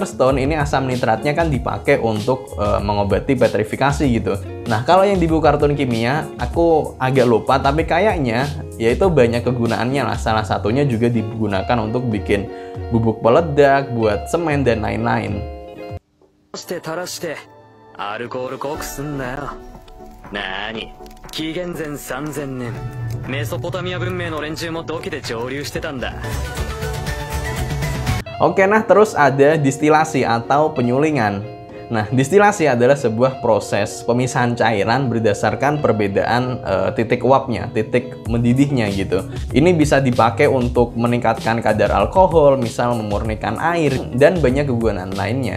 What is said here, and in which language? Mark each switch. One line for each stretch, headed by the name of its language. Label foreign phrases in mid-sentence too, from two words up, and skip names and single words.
Indonesian: Stone ini asam nitratnya kan dipakai untuk mengobati petrifikasi gitu. Nah kalau yang di buku kartun kimia aku agak lupa, tapi kayaknya yaitu banyak kegunaannya lah. Salah satunya juga digunakan untuk bikin bubuk peledak, buat semen dan lain-lain. Nani?
Japanese: 紀元前3000年メソポタミア文明の連中も土器で蒸留してたんだ。
Indonesian: Oke, nah terus ada distilasi atau penyulingan. Nah, distilasi adalah sebuah proses pemisahan cairan berdasarkan perbedaan titik uapnya, titik mendidihnya gitu. Ini bisa dipakai untuk meningkatkan kadar alkohol, misal memurnikan air, dan banyak kegunaan lainnya.